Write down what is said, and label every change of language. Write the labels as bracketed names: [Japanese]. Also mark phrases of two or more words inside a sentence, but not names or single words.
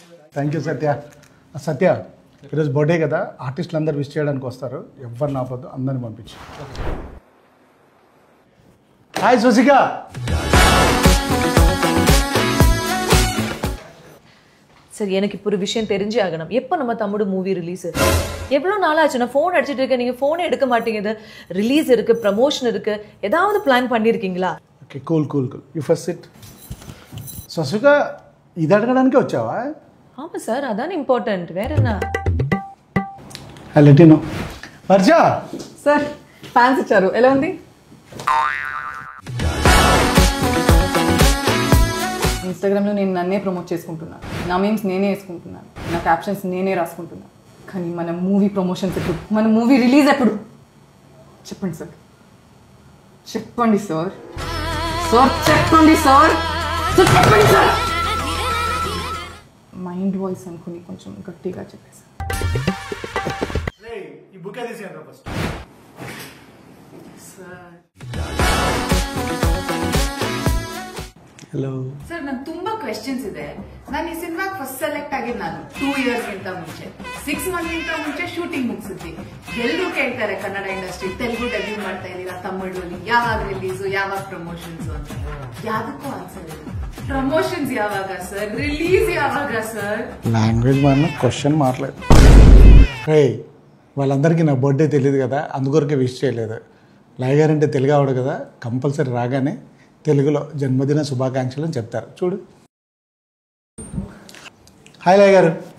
[English] thank you Satya. [Telugu] సత్య ఈరోజు బర్త్డే కదా, ఆర్టిస్టులు అందరు విష్ చేయడానికి వస్తారు, ఎవరిని ఆపొద్దు, అందరిని పంపించు. హాయ్ సుశిక. [Tamil] சரி, எனக்கு இப்போ ஒரு விஷயம் தெரிஞ்சே ஆகணும். எப்போ நம்ம தமிழ் [English] movie release? [Tamil] எவ்வளோ நாள் ஆச்சு? நான் ஃபோன் அடிச்சிட்டு இருக்கேன், நீங்கள் ஃபோனே எடுக்க மாட்டேங்குது. ரிலீஸ் இருக்கு, ப்ரமோஷன் இருக்கு, ஏதாவது பிளான் பண்ணியிருக்கீங்களா? [English] OK, cool cool cool. You first sit. సుశిక, [Telugu] ఇది అడగడానికే వచ్చావా? [Tamil] ஆமாம் சார், அதான் இம்பார்ட்டன்ட். வேற என்ன? [English] let you know. [Telugu] వర్ష సార్, ఫ్యాన్స్ ఇచ్చారు, ఎలా ఉంది? ఇన్స్టాగ్రామ్లో నేను నన్నే ప్రమోట్ చేసుకుంటున్నాను, నా మీమ్స్ నేనే వేసుకుంటున్నాను, నా క్యాప్షన్స్ నేనే రాసుకుంటున్నాను. కానీ మన [English] movie promotions [Telugu] ఎప్పుడు, మన [English] movie release [Telugu] ఎప్పుడు? చెప్పండి సార్, చెప్పండి సార్, సార్ చెప్పండి సార్, చెప్పండి సార్. [English] mind voice [Telugu] అనుకుని కొంచెం గట్టిగా చెప్పేసి. హలో [Kannada] ಸರ್, ನಂಗೆ ತುಂಬಾ ಕ್ವೆಶ್ಚನ್ಸ್ ಇದೆ. ನಾನು ಈ ಸಿನಿಮಾಗೆ [English] first select [Kannada] ಆಗಿದ್ದು ನಾನು [English] 2 years [Kannada] ಗಿಂತ ಮುಂಚೆ, [English] 6 months [Kannada] ಗಿಂತ ಮುಂಚೆ ಶೂಟಿಂಗ್ ಮುಗಿಸಿದ್ವಿ. ಎಲ್ಲರೂ ಕೇಳ್ತಾರೆ ಕನ್ನಡ ಇಂಡಸ್ಟ್ರಿ, ತೆಲುಗು ಡೆಬ್ಯೂ ಮಾಡ್ತಾ ಇದ್ದೀರಾ, ತಮಿಳಲ್ಲಿ ಯಾವಾಗ ರಿಲೀಸು, ಯಾವಾಗ ಪ್ರಮೋಷನ್ಸ್ ಅಂತ. ಯಾವ್ದಕ್ಕೂ ಆನ್ಸರ್ ಇಲ್ಲ. ಪ್ರಮೋಷನ್ಸ್ ಯಾವಾಗ ಸರ್, ರಿಲೀಸ್ ಯಾವಾಗ ಸರ್? [Telugu] లాంగ్వేజ్ మారిన క్వశ్చన్ మారలేదు. రే, వాళ్ళందరికీ నా బర్త్డే తెలియదు కదా, అందుకొరకే విష్ చేయలేదు. లయ గారు అంటే తెలుగు ఆవిడ కదా, కంపల్సరీ రాగానే తెలుగులో జన్మదిన శుభాకాంక్షలు అని చెప్తారు. చూడు. హాయ్ లయ గారు.